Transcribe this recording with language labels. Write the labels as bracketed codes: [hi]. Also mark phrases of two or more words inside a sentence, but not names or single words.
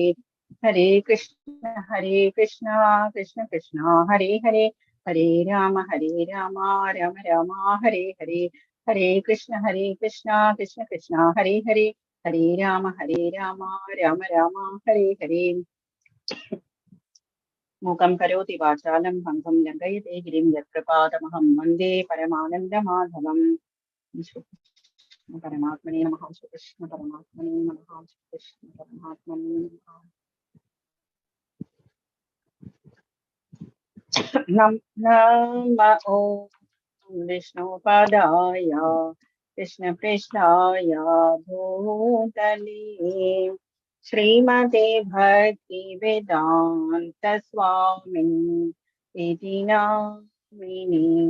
[sa] ഹരേ കൃഷ്ണ കൃഷ്ണ കൃഷ്ണ ഹരേ ഹരേ, ഹരേ രാമ രാമ രാമ ഹരേ ഹരേ. ഹരേ കൃഷ്ണ കൃഷ്ണ കൃഷ്ണ ഹരേ ഹരേ, ഹരേ രാമ രാമ രാമ ഹരേ ഹരേ. മൂകം കരോതി വാചാലം ഭംഗം ലംഘയത്തെ ഗിരിം യത്കൃപാതമഹം വന്ദേ പരമാനന്ദമാധവം. പരമാത്മനേ നമഃ. കൃഷ്ണ പരമാത്മനേ നമഃ. കൃഷ്ണ പരമാത്മനേ നമഃ. നമ ഓം വിഷ്ണുപാദായ കൃഷ്ണപ്രേഷ്ഠായ ഭൂതലേ ശ്രീമതേ ഭക്തി വേദാന്ത സ്വാമിൻ ഇതി നാമിനേ.